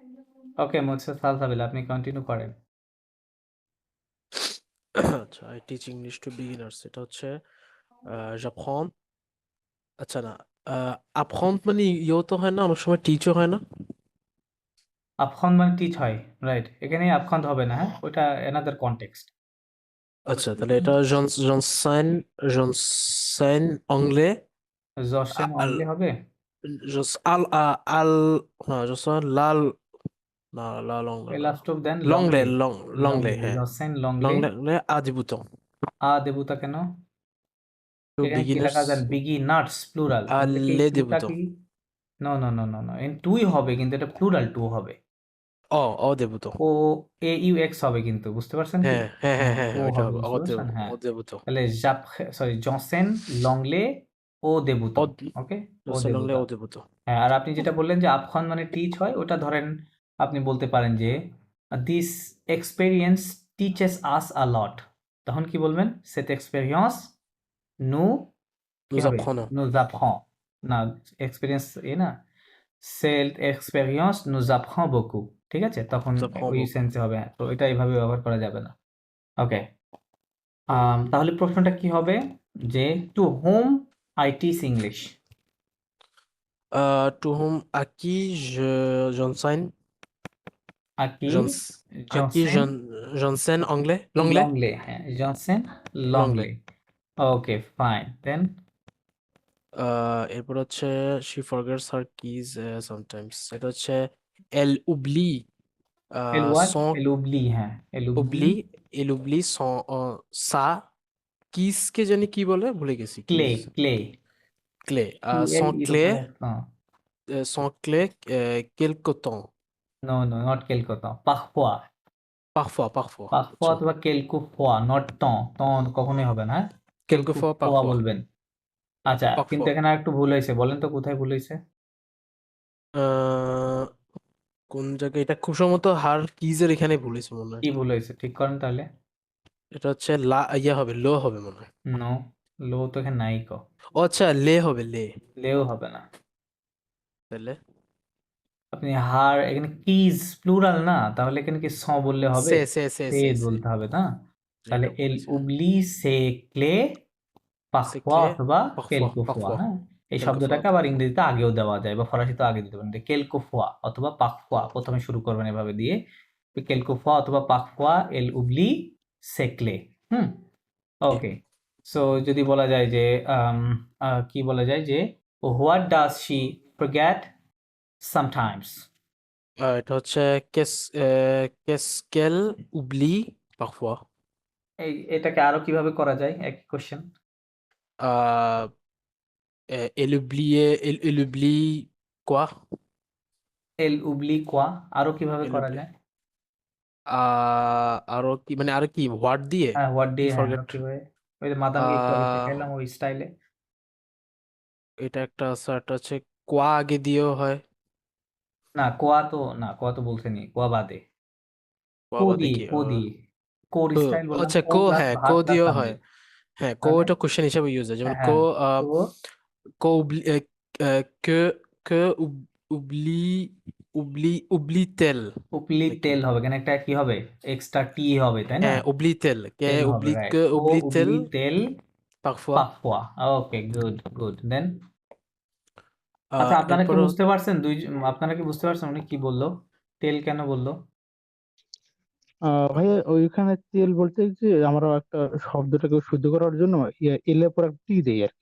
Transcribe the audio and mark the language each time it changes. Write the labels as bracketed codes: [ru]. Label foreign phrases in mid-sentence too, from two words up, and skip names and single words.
[bn] ওকে, মুঝসে সালসাবিল, আপনি কন্টিনিউ করেন। আচ্ছা, [en] I teach English to beginners, [bn] এটা হচ্ছে j'apprends। আচ্ছা না, apprendre মানে ইয়েও তো হয় না, অনেক সময় টিচও হয় না। আফখন মানে টিচ হয়, রাইট। এখানে আফখন হবে না, হ্যাঁ, ওটা [en] another context. [bn] আচ্ছা, তাহলে এটা [fr] j'enseigne anglais জশেন al [bn] অনলি হবে। [fr] al al [bn] না, j'enseigne না, [fr] la langue [bn] ওই না, [en] last of them [fr] l'anglais লংলে। l'anglais, লংলে, [bn] হ্যাঁ, [fr] j'enseigne l'anglais. l'anglais à débutants, আ দেবুতা কেন? [en] to [bn] এখানে কি লেখা আছে? [en] beginners, beginners plural, [fr] à [bn] তাহলে কি [fr] les টুটা débutants, [bn] কি? [en] no no no no no, [bn] এন টুই হবে কিন্তু এটা প্লুরাল টু হবে। [fr] aux débutants, [bn] ও এ ইউ এক্স হবে কিন্তু, বুঝতে পারছেন কি? হ্যাঁ হ্যাঁ হ্যাঁ হ্যাঁ, হ্যাঁ ও হ্যাঁ, ওইটা হবে, হবে বুঝতে পারছেন, হ্যাঁ। [fr] aux débutants, [bn] তাহলে জাপ, সরি, [fr] j'enseigne l'anglais aux débutants. [bn] ওকে, ও [fr] j'enseigne l'anglais দেবুতং। aux débutants। [bn] হ্যাঁ, আর আপনি যেটা বললেন যে আপখন মানে টিচ হয়, ওটা ধরেন আপনি বলতে পারেন যে [en] this experience teaches us a lot. [fr] তখন কি বলবেন? cette expérience nous, কি Nous [bn] হবে? [fr] apprenons, nous apprend, [bn] না, এক্সপেরিয়েন্স এ না, সেল্ফ এক্সপেরিয়েন্স [fr] nous apprend beaucoup, [bn] ঠিক আছে? তখন [fr] nous apprenons [bn] ওই [fr] beaucoup। [bn] সেন্সে হবে, হ্যাঁ। তো এটা এইভাবে ব্যবহার করা যাবে না। ওকে, তাহলে প্রশ্নটা কি হবে যে [en] to whom I teach English. To whom, [fr] à qui j'enseigne, আকি à qui জনসেন j'enseigne anglais, l'anglais, লংলে, হ্যাঁ, j'enseigne l'anglais. l'anglais। [en] okay, fine, then [bn] এরপর হচ্ছে [en] she forgets her keys sometimes, [bn] এটা হচ্ছে [fr] elle oublie এল ওয়াট, son elle oublie, হ্যাঁ, elle oublie. oublie elle oublie son sa keys, [bn] কে জানি কি বলে, ভুলে গেছি, [fr] ক্লে, [en] keys, [fr] ক্লে, clé, [bn] কি এল [fr] son [bn] এর [fr] clé, [bn] উপরে [fr] son clé quelque temps, [en] no no, not [fr] quelque temps, parfois. parfois, পাখপোয়া [bn] আচ্ছা, অথবা [fr] quelquefois, [bn] নট টন, টন কখনোই হবে না, হ্যাঁ। [fr] কেলকু quelquefois ফোয়া parfois [bn] বলবেন। আচ্ছা, কিন্তু [fr] parfois [bn] এখানে আর একটু ভুল হয়েছে, বলেন তো কোথায় ভুল হয়েছে? আহ কোন জায়গায়, এটা খুব সম্ভবত হার কিজের এখানে ভুলেছে মনে হয়। কি ভুল হয়েছে, ঠিক করেন তাহলে। এটা হচ্ছে লা, ইয়া হবে, লো হবে মনে হয়। নো, লো তো এখানে নাই কো। ও আচ্ছা, লে হবে, লে। লেও হবে না। তাহলে আপনি হার, এখানে কিজ প্লুরাল না, তাহলে এখানে কি স বললে হবে? [fr] সে সে [bn] বলতে হবে না। তাহলে যেটা [fr] এল [bn] বলেছে, হ্যাঁ। [fr] oublie ses clés C'est পাখপোয়া clé, [bn] অথবা [fr] parfois, কেলকোফোয়া, parfois, [bn] হ্যাঁ। এই [fr] quelquefois, [bn] শব্দটাকে আবার ইংরেজিতে আগেও দেওয়া যায় বা ফরাসিতে আগে দিতে পারেন, যে কেলকোফোয়া অথবা পাকফোয়া, প্রথমে শুরু করবেন এভাবে দিয়ে, কেলকোফোয়া অথবা [fr] parfois elle oublie ses clés. হুম, [en] ok। [bn] ওকে। সো যদি বলা যায় যে আম, কি বলা যায় যে [en] what does she forget sometimes. [bn] এটা হচ্ছে [fr] qu'est-ce qu'elle oublie parfois, [bn] এটাকে আরো কিভাবে করা যায়, একই কোশ্চেন। [fr] euh, elle oublie quoi, elle oublie quoi, [bn] আরো কিভাবে [fr] elle [bn] করা [fr] oublie [bn] যায়? আরো কি, মানে আরো কি হোয়াট দিয়ে, হ্যাঁ, হোয়াট কি দিয়ে, হ্যাঁ, আরো ফরগেট, কিভাবে? ওই যে মাদামকে একটু আগে শেখাইলাম ওই স্টাইলে। এটা একটা আছে, একটা হচ্ছে কোয়া আগে দিয়েও হয়, না, কোয়া তো না, কোয়া তো বলছেনি, কোয়া বাদে। [fr] কোয়া কো [bn] বাদে দিয়ে, কি, কো দিয়ে, কোর [fr] কো, [bn] স্টাইল বললাম, আচ্ছা, [fr] কো কো, [en] প্লাস [bn] হ্যাঁ, কো [en] verb plus [bn] দিয়েও হয়, [en] সাবজেক্ট। [bn] হ্যাঁ, কো তাহলে এটা কোশ্চেন হিসেবে ইউজ হয়, যেমন কো, হ্যাঁ, তো [fr] কো que oublie, oublie tel, উপলি [bn] নাকি, তেল হবে, কেন একটা কি হবে, এক্সট্রা টি হবে, তাই না? হ্যাঁ, [fr] oublie tel, কে [bn] তেল হবে, [fr] oublie, [en] রাইট, [fr] que কো oublie tel oublie-t-elle parfois। [en] পাকপোয়া। okay, good good, then. আচ্ছা, আপনারা কি [bn] এরপর বুঝতে পারছেন আপনারা কি বুঝতে পারছেন উনি কি বললো, তেল কেন বললো? ভাইয়া ওইখানে তেল বলতে যে আমরা একটা শব্দটাকে শুদ্ধ করার জন্য এলে পর একটা টি দেই আর কি।